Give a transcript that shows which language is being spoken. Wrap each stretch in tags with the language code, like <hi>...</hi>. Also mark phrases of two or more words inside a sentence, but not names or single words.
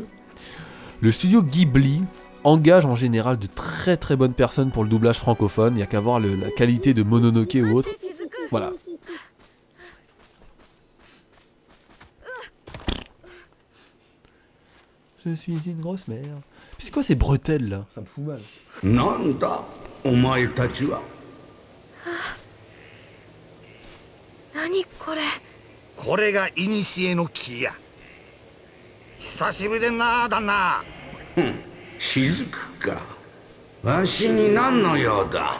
<fr>Le studio Ghibli engage en général de très très bonnes personnes pour le doublage francophone. Il n'y a qu'à voir la qualité de Mononoke ou autre. Voilà. Je suis une grosse merde. C'est quoi ces bretelles là? Ça me fout mal.</fr> <ja>なんだ、お前たちは? 何これ。これが古の木や。久しぶりでんな、旦那。雫か。わしに何の用だ。</ja>